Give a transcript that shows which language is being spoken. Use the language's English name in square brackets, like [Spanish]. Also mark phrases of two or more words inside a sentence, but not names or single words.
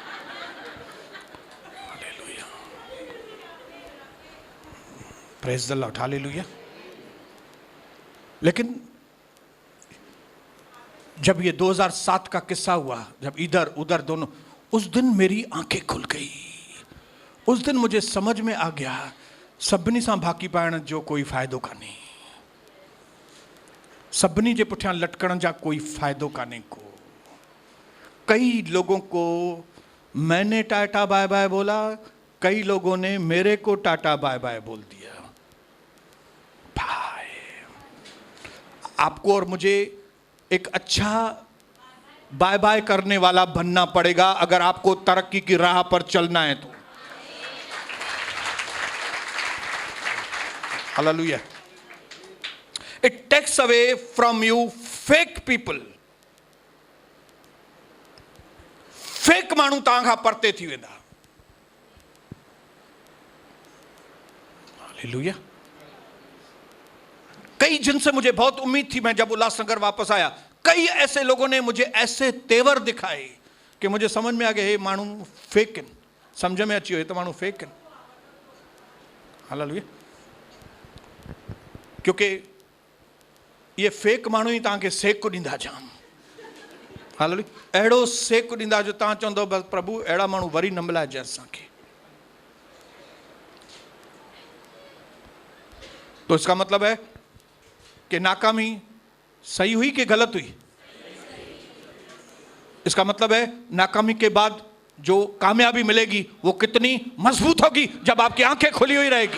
[English] Hallelujah, praise the Lord, hallelujah. [Hindi] लेकिन जब ये 2007 का किस्सा हुआ, जब इधर उधर दोनों, उस दिन मेरी आंखें खुल गई। उस दिन मुझे समझ में आ गया, [Sindhi] सभिनी सां भाकी पाइण जो कोई फ़ाइदो कान्हे, सभिनी जे पुठियां लटकण जा कोई फ़ाइदो कान्हे को। [Hindi] कई लोगों को मैंने [English] tata bye bye [Hindi] बोला, कई लोगों ने मेरे को [English] tata bye bye [Hindi] बोल दिया। भाई, आपको और मुझे एक अच्छा [English] bye bye [Hindi] करने वाला बनना पड़ेगा अगर आपको तरक्की की राह पर चलना है तो। हालेलुया। [English] It takes away from you fake people. [Sindhi] फेक माण्हू तव्हां खां परते थी वेंदा। हालेलुया। [Hindi] कई जिनसे मुझे बहुत उम्मीद थी, मैं जब उल्लासनगर वापस आया, कई ऐसे लोगों ने मुझे ऐसे तेवर दिखाए कि मुझे समझ में आ गया, [Sindhi] हे माण्हू फेक आहिनि। समझ में अची वियो, हे त माण्हू फेक आहिनि। हालेलुया। [Hindi] क्योंकि ये [Sindhi] फेक माण्हू ही तव्हांखे सेक ॾींदा जाम। हालेलुया। अहिड़ो सेक ॾींदा जो तव्हां चवंदव बसि प्रभु अहिड़ा माण्हू वरी न मिलाइजे असांखे। [Hindi] तो इसका मतलब है कि नाकामी सही हुई कि गलत हुई? इसका मतलब है नाकामी के बाद जो कामयाबी मिलेगी वो कितनी मजबूत होगी जब आपकी आंखें खुली हुई रहेगी।